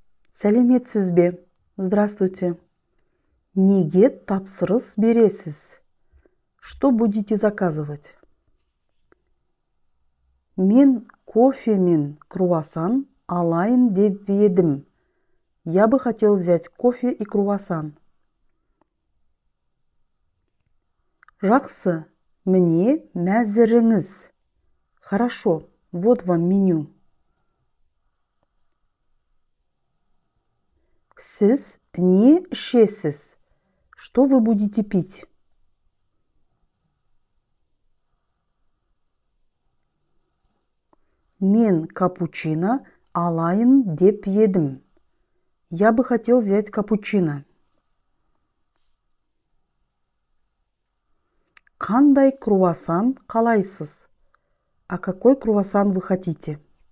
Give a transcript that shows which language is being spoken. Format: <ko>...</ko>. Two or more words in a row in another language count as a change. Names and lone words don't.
<kk>Сәлеметсіз бе? Здравствуйте. Неге тапсырыс бересіз?</kk> <ru>Что будете заказывать?</ru> <kk>Мен кофе мен круассан алайын деп едім.</kk> <ru>Я бы хотел взять кофе и круассан.</ru> <kk>Жақсы, міне мәзіріңіз.</kk> <ru>Хорошо, вот вам меню.</ru> <kk>Сіз не ішесіз?</kk> <ru>Что вы будете пить?</ru> <kk>Мен капучино алайын деп едім.</kk> <ru>Я бы хотел взять капучино.</ru> <kk>Қандай круассан қалайсыз?</kk> <ru>А какой круассан вы хотите?</ru>